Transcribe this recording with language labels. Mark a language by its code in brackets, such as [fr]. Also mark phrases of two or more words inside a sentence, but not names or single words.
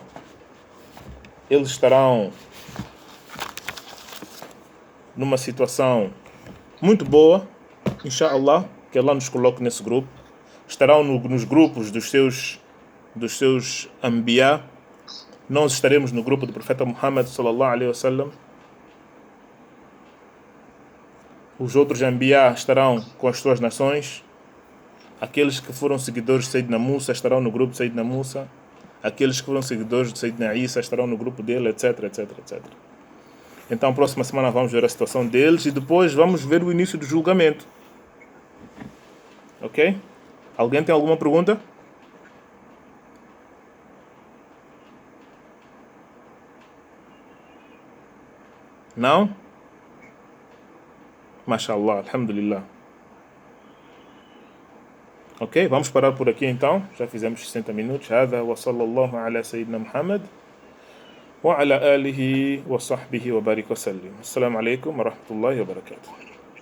[pt] Eles estarão numa situação muito boa, inshallah, que Allah nos coloque nesse grupo. Estarão nos grupos dos seus anbiya. Nós estaremos no grupo do profeta Muhammad [ar] صلى الله عليه وسلم. [pt] Os outros anbiya estarão com as suas nações. Aqueles que foram seguidores de Sayyidina Musa estarão no grupo de Sayyidina Musa. Aqueles que foram seguidores de Sayyidina Isa estarão no grupo dele, etc, etc, etc. Então, próxima semana vamos ver a situação deles e depois vamos ver o início do julgamento. Ok? Alguém tem alguma pergunta? Não? [ar] ما شاء الله، الحمد لله. [pt] Ok, vamos parar por aqui então. Já fizemos 60 minutos. [ar] هذا وصلى الله على سيدنا محمد وعلى آله وصحبه وبارك وسلم. السلام عليكم ورحمة الله وبركاته.